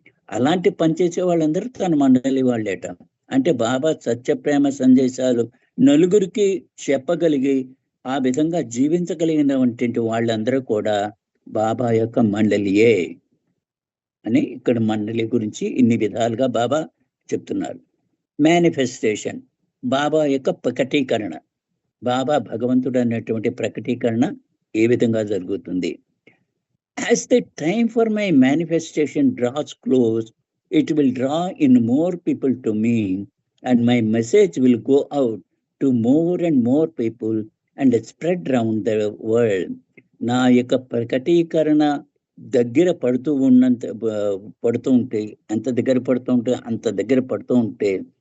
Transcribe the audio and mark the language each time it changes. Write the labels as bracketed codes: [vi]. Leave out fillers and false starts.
[te] అలాంటి పనిచేసే వాళ్ళందరూ తన మండలి వాళ్ళేట. అంటే బాబా సత్యప్రేమ సందేశాలు నలుగురికి చెప్పగలిగి ఆ విధంగా జీవించగలిగినటువంటి వాళ్ళందరూ కూడా బాబా యొక్క మండలియే అని ఇక్కడ మండలి గురించి ఇన్ని విధాలుగా బాబా చెప్తున్నారు. మేనిఫెస్టేషన్, బాబా యొక్క ప్రకటీకరణ, బాబా భగవంతుడు అనేటువంటి ప్రకటీకరణ ఏ విధంగా జరుగుతుంది. [en] As the time for my manifestation draws close, it will draw in more people to me, and my message will go out to more and more people and spread around the world. [te] నా యొక్క ప్రకటీకరణ దగ్గర పడుతూ ఉంటే అంత దగ్గర పడుతూ ఉంటే